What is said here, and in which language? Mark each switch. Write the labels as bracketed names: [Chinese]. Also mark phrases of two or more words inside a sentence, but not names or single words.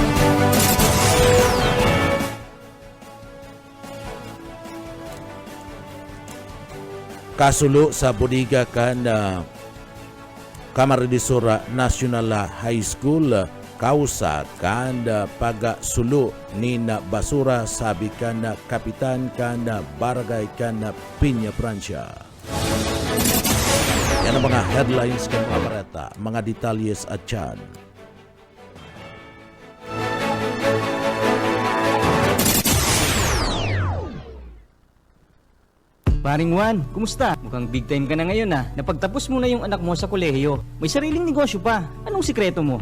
[Bikol] Kasulo sa Bodiga kan Camarines Sur National High School, kausa kan pagasulo ni basura sabi kan kapitan kan barangay kan Piña Francia. Yan ang mga headlines kan mga barata, mga detalyes at yan. [Filipino] Paring Juan, kumusta? Mukhang [English] big time [Filipino] ka na ngayon ah. Napagtapos mo na yung anak mo sa kolehiyo. May sariling negosyo pa. Anong sikreto mo?